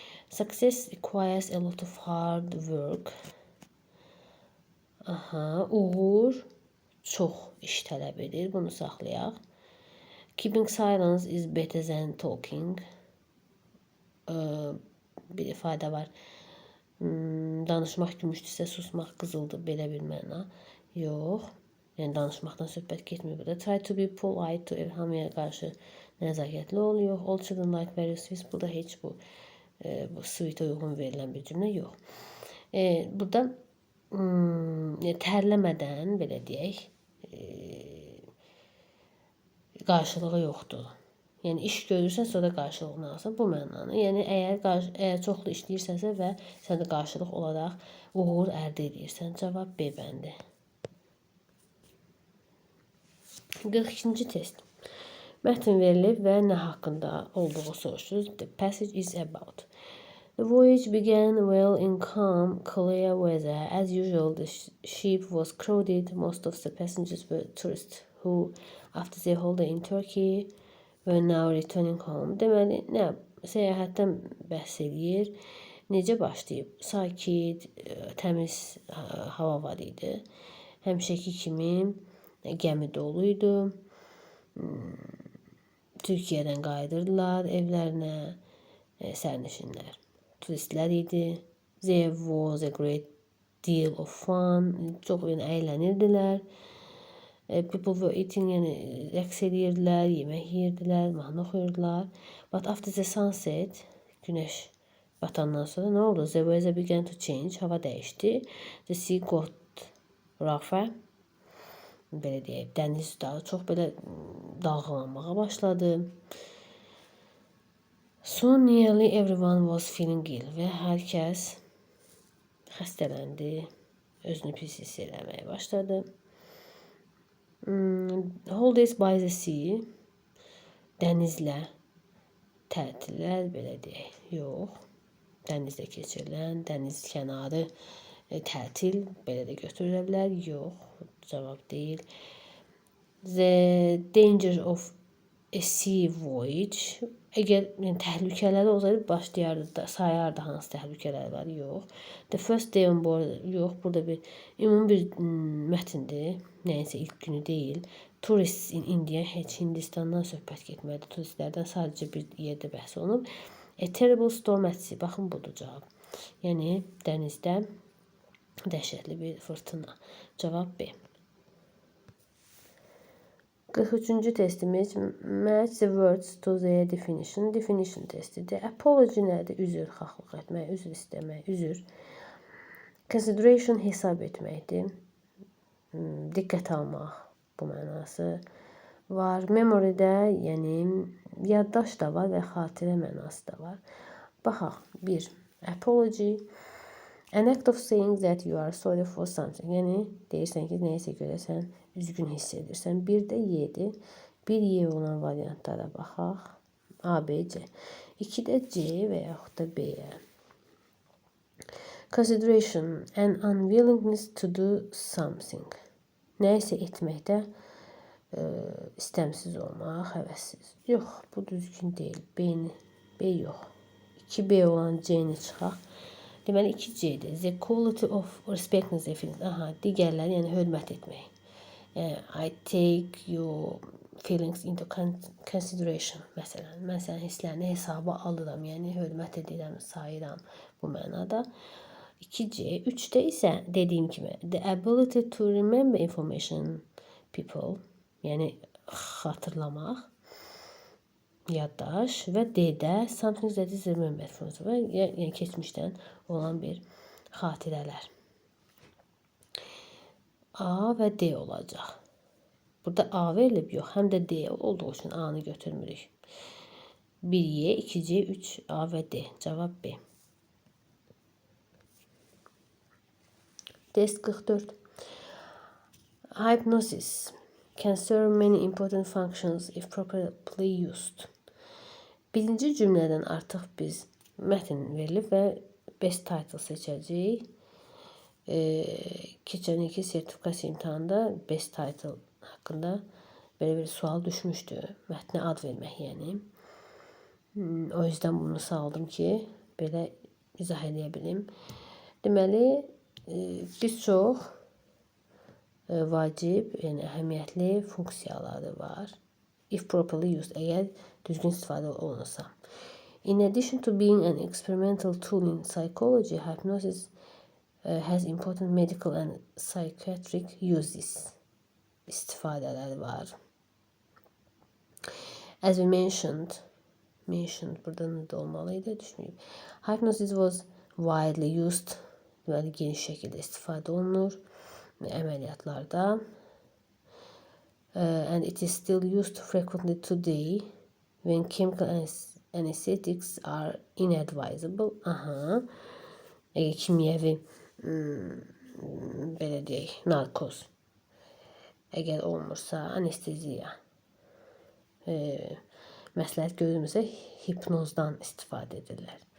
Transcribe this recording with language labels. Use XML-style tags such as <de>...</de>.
<en>Success requires a lot of hard work.</en> <az>Uğur çox iş tələb edir. Bunu saxlayaq.</az> <en>Keeping silence is better than talking.</en> <az>Bir ifadə var. Danışmaq gümüşdürsə, susmaq qızıldır. Belə bir məna. Yox. Yəni danışmaqdan söhbət getmir burada.</az> <en>Try to be polite to</en> <az>hamıya qarşı nəzakətli ol. Yox.</az> <en>All children like very sweet.</en> <az>Burada heç bu sweet uyğun verilən bir cümlə yox. Burada tərləmədən belə deyək, qarşılığı yoxdur. Yəni iş görürsənsə o da qarşılığını alsan bu mənanı. Yəni əgər çoxlu işləyirsənsə və sən də qarşılıq olaraq uğur əldə edirsən. Cavab B bəndi. 42-ci test. Mətn verilib və nə haqqında olduğu soruşulur.</az> <en>The passage is about. The voyage began well in calm, clear weather. As usual, the ship was crowded. Most of the passengers were tourists who, after their holiday in Turkey, were now returning home.</en> <az>Deməli, nə səyahətdən bəhs eləyir. Necə başlayıb? Sakit, təmiz hava var idi. Həmişəki kimi gəmi dolu idi. Türkiyədən qayıdırdılar evlərinə sərnişinlər. Turistlər idi.</az> <en>There was a great deal of fun.</en> <az>Çox əylənirdilər.</az> <en>People were eating,</en> <az>yəni rəqs edirdilər, yemək yeyirdilər, mahnı oxuyurdular.</az> <en>But after the sunset,</en> <az>günəş batandan sonra nə oldu?</az> <en>The weather began to change.</en> <az>Hava dəyişdi.</az> <en>The sea got rougher.</en> <az>Belə deyək, dəniz daha çox belə dalğalanmağa başladı.</az> <en>Soon nearly everyone was feeling ill</en> <az>və hər kəs xəstələndi, özünü pis hiss eləməyə başladı.</az> <en>Holidays by the sea,</en> <az>dənizlə tətillər, belə deyək, yox. Dənizdə keçirilən, dəniz kənarı tətil, belə də götürülə bilər, yox. Cavab deyil.</az> <en>The danger of a sea voyage.</en> <az>Əgər təhlükələri olsaydı başlayardı, sayardı hansı təhlükələr var, yox. The first day on board, yox. Burada bir ümumi bir mətndir. Nəyinsə ilk günü deyil.</az> <en>Tourists in India,</en> <az>heç Hindistandan söhbət getmədi. Turistlərdən sadəcə bir yerdə bəhs olunub.</az> <en>A terrible storm at sea.</en> <az>Baxın budur cavab. Yəni dənizdə dəhşətli bir fırtına. Cavab B.</az> <en>43-cü testimiz match the words to their definition.</en> <az>Definition testidir. Apology nədir? Üzr xahlıq etmək, üzr istəmək, üzr. Consideration hesab etməkdir. Diqqət almaq bu mənası var. Memory-də, yəni yaddaş da var və xatirə mənası da var. Baxaq. 1. Apology.</az> <en>An act of saying that you are sorry for something.</en> <az>Yəni deyirsən ki, nəyisə görə sən üzgün hiss edirsən. Bir də Y-dir. Bir Y olan variantlara baxaq. A, B, C. 2-də C və yaxud da B-yə. Consideration.</az> <en>An unwillingness to do something.</en> <az>Nəyisə etməkdə istəmsiz olmaq, həvəssiz. Yox, bu düzgün deyil. B yox. 2B olan C-ni çıxaq. Deməli 2C-dir.</az> <en>The quality of respect the feelings.</en> <az>Aha, digərləri, yəni hörmət etmək.</az> <en>I take your feelings into consideration.</en> <az>Məsələn, mən sənin hisslərini hesaba alıram, yəni hörmət edirəm, sayıram bu mənada. 2C, 3-də isə dediyim kimi</az> <en>the ability to remember information people,</en> <az>yəni xatırlamaq, yaddaş və D-də</az> <en>something that is remembered from,</en> <az>yəni keçmişdən olan bir xatirələr. A və D olacaq. Burada A verilib, yox, həm də D olduğu üçün A-nı götürmürük. 1Y, 2C, 3A və D. Cavab B. Test 44.</az> <en>Hypnosis can serve many important functions if properly used.</en> <az>Birinci cümlədən artıq biz mətn verilib və best title seçəcəyik. Keçən ilki sertifikasiya imtahanında best title haqqında belə bir sual düşmüşdü. Mətnə ad vermək, yəni.</az> <tr>O yüzden</tr> <az>bunu saldım ki, belə izah edə bilim. Deməli, bir çox vacib, yəni əhəmiyyətli funksiyaları var.</az> <en>If properly used,</en> <az>əgər düzgün istifadə olunursa.</az> <en>In addition to being an experimental tool in psychology, hypnosis has important medical and psychiatric uses.</en> <az>İstifadələri var.</az> <en>As we mentioned</en> <az>burada da olmalıydı, düşməyib.</az> <en>Hypnosis was widely used.</en> <az>deməli geniş şəkildə istifadə olunur əməliyyatlarda.</az> <en>And it is still used frequently today when chemical anesthetics are inadvisable. Aha.</en> <az>Kimyəvi belə deyək, narkoz əgər olmursa, anesteziya məsləhət görülmürsə, hipnozdan istifadə edirlər.</az>